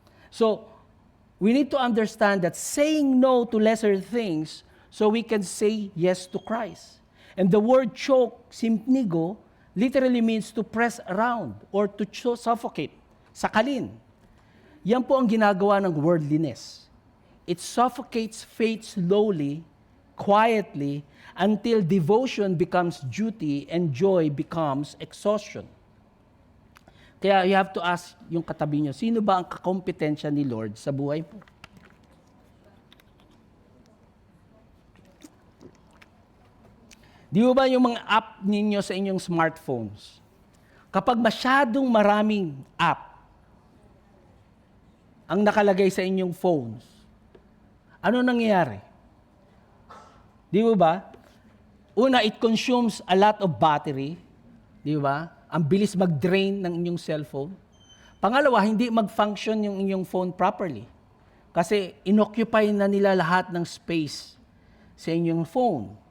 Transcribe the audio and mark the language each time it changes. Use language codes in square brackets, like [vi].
[en] So, we need to understand that saying no to lesser things so we can say yes to Christ. And the word choke, simpnigo, literally means to press around or to suffocate, [tl] sakalin. Yan po ang ginagawa ng worldliness. [en] It suffocates faith slowly, quietly, until devotion becomes duty and joy becomes exhaustion. [tl] Kaya [en] you have to ask [tl] yung katabi nyo, sino ba ang kakompetensya ni Lord sa buhay po? Di ba yung mga app ninyo sa inyong smartphones? Kapag masyadong maraming app ang nakalagay sa inyong phones, ano nangyayari? Di ba? Una, [en] it consumes a lot of battery. [tl] Di ba? Ang bilis mag-drain ng inyong cellphone. Pangalawa, hindi mag-function yung inyong phone properly. Kasi inoccupy na nila lahat ng space sa inyong phone.